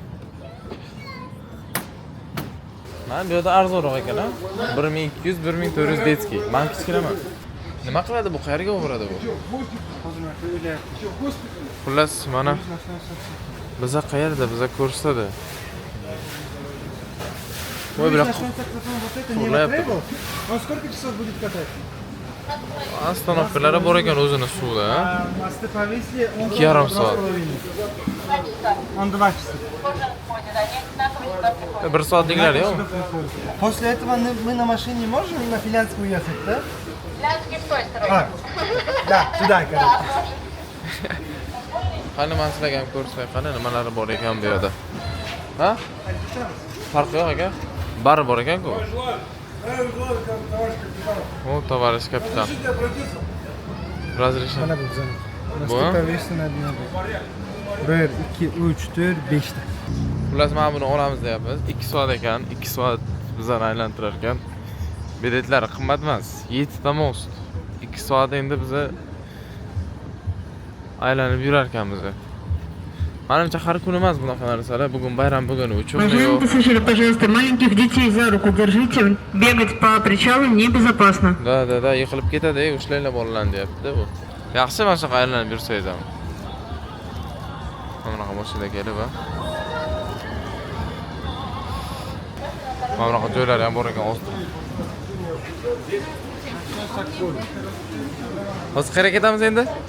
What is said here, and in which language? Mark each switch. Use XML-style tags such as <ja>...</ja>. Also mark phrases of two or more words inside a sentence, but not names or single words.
<uz>Mana bu yerda arzonroq ekan, ha? 1200, 1400 detskiy. Men kichkinaman. Nima qiladi bu? Qayerga boradi bu? Xullas, mana biza qayerda? Biza ko'rsatadi.</uz> <ru>Ой, бля. Это не Урлап. требовал. Он сколько часов будет катать?</ru> <uz>Остановkalari bor ekan o'zini suvda.</uz> <ru>Мосты повесили, он</ru> <uz>2,5 soat.</uz> <ru>Он 2 часа.</ru> <uz>1 soat degilari yo'q.</uz> <ru>После этого мы на машине можем на Финляндск уехать, да? Финляндский в той стороне. Да, туда, короче.</ru> <uz>Qani men sizlarga ham ko'rsatay, qani nimalari bor ekan bu yerda. Ha? Farqi yo'q aka. Bari bor ekan-ku. O,</uz> <ru>товарищ капитан. Разрешение.</ru> <uz>Mana bu bizani. Bu?</uz> <ru>Mosты повесили на дне. 1, 2, 3, 4, 5 ta.</ru> <uz>Xullas mana buni olamiz deyapmiz. 2 soat ekan, 2 soat bizani aylantirar ekan. Biletlari qimmat emas. 7 ta most. 2 soat endi biza aylanib yurar ekanmiz. Menimcha har kun emas bunaqa narsalar. Bugun bayram bo'lgani uchun</uz> <ru>Уважаемые пассажиры, пожалуйста, маленьких детей за руку держите. Бегать по причалу небезопасно.</ru> <uz>Da, yiqilib ketadi, ushlanglar bolalarni deyapti bu. Yaxshi mana shunaqa aylanib yursangiz ham. Mana bunaqa mashina kelib va mana bunaqa joylar ham bor ekan ostida. Hozir qayerga ketamiz endi?</uz>